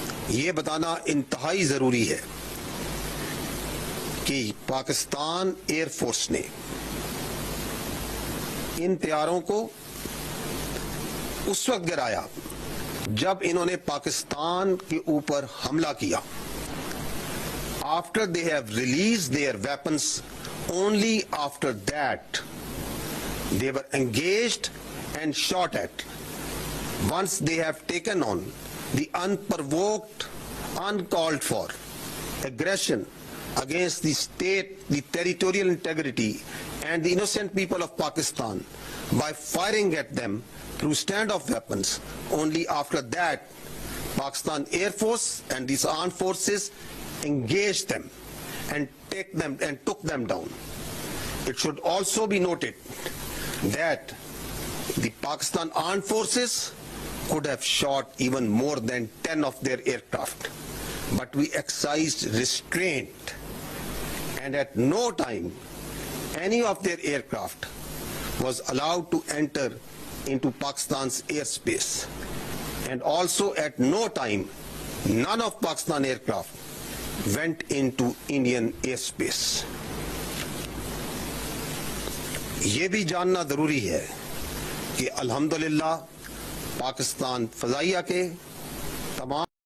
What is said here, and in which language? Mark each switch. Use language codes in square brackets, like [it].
[ur] یہ بتانا انتہائی ضروری ہے کہ پاکستان ایئر فورس نے ان طیاروں کو اس وقت گرایا جب انہوں نے پاکستان کے اوپر حملہ کیا۔ [en] After they have released their weapons, only after that they were engaged and shot at. Once they have taken on the unprovoked, uncalled for aggression against the state, the territorial integrity and the innocent people of Pakistan by firing at them through standoff weapons, only after that Pakistan Air Force and these armed forces engaged them and took them down. It should also be noted that the Pakistan armed forces could have shot even more than 10 of their aircraft, but we exercised restraint, and at no time any of their aircraft was allowed to enter into Pakistan's airspace, and also at no time none of Pakistan aircraft went into Indian airspace. [ur] یہ بھی جاننا ضروری ہے کہ الحمدللہ پاکستان فضائیہ کے تمام